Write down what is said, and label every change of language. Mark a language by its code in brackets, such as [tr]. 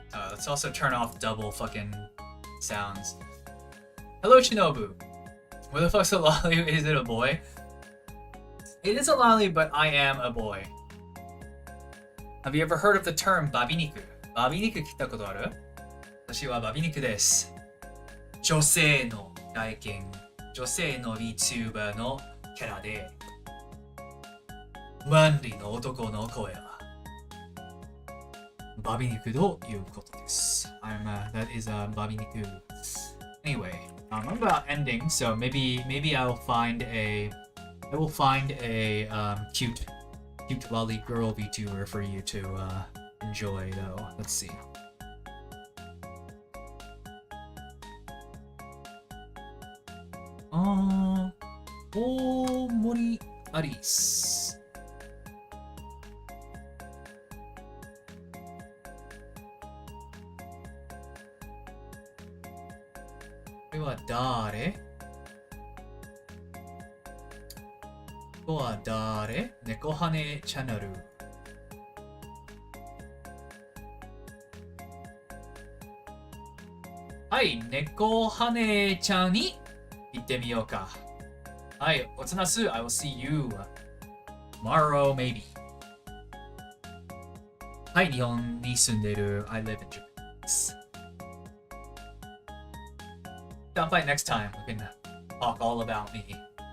[en] let's also turn off double fucking sounds. Hello, Shinobu. Where the fuck's a lolly? Is it a boy? It is a lolly, but I am a boy. Have you ever heard of the term バビ肉? [ja] バビ肉聞いたことある?私はバビ肉です。女性の外見、女性の VTuber のキャラで、マンリの男の声はバビ肉ということです。 [en] That is babi niku. Anyway, I'm about ending, so maybe I will find a cute lolly girl VTuber for you to enjoy though. Let's see. Mori Aris. [ja] これは誰？これは誰？猫羽チャンネル。はい、猫羽ちゃんに行ってみようか。はい、おつなす。 [en] I will see you tomorrow, maybe. [ja] はい、日本に住んでる [en] I live in Japan [ja] です。 [en] Stop by next time. We can talk all about me.